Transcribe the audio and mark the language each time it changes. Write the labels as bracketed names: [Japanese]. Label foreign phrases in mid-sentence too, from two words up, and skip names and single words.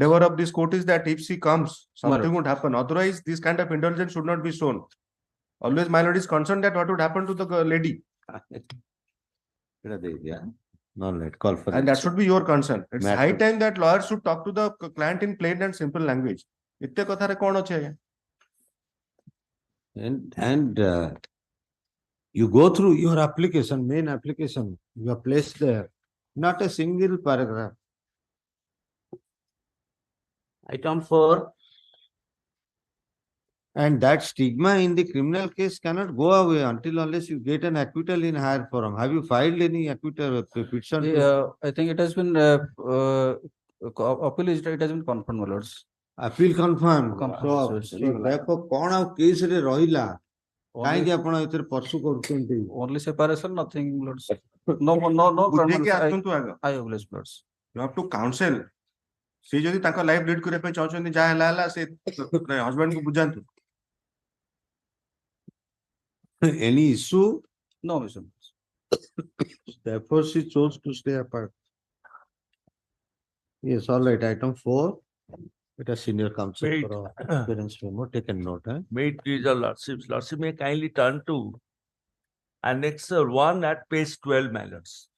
[English] endeavor of this court is that if she comes, something Correct. would happen. Otherwise, this kind of indulgence should not be shown. Always my lord is concerned that what would happen to the lady. No, let call for. And that LCR. should be your concern. It's Matter. high time that lawyers should talk to the client in plain and simple language. इत्ते कथारे कौन अच्छे हैं? And You go through your application, main application, you are placed there, not a single paragraph. Item 4, And that stigma in the criminal case cannot go away until unless you get an acquittal in higher forum. Have you filed any acquittal petition? I think it has been, appeal is, it has been confirmed, my lords. Appeal confirmed. Confirmed, So, sir. therefore, [Odia] କଣ ଆଉ case ରେ ରହିଲା? [English] Only, [Odia] କାହିଁକି ଆପଣ ଏଥିରେ pursue କରୁଛନ୍ତି? [English] only separation, nothing, lords. No. [Odia] ବୁଝେଇକି [English] I [Odia] ଆସନ୍ତୁ ଆଗ। [English] oblige, lords. You have to counsel. [Odia] ସେ ଯଦି ତାଙ୍କ [English] life lead [Odia] କରିବା ପାଇଁ ଚାହୁଁଛନ୍ତି ଯାହା ହେଲା ହେଲା ସେ ହଜବେଣ୍ଡ କୁ ବୁଝାନ୍ତୁ। [English] Any issue? No, Mr. Therefore, she chose to stay apart. Yes, all right. Item 4. It is senior counsel Wait. for parents memo. Take a note. May it please your lordships, lordship may kindly turn to annexure 1 at page 12, my lords.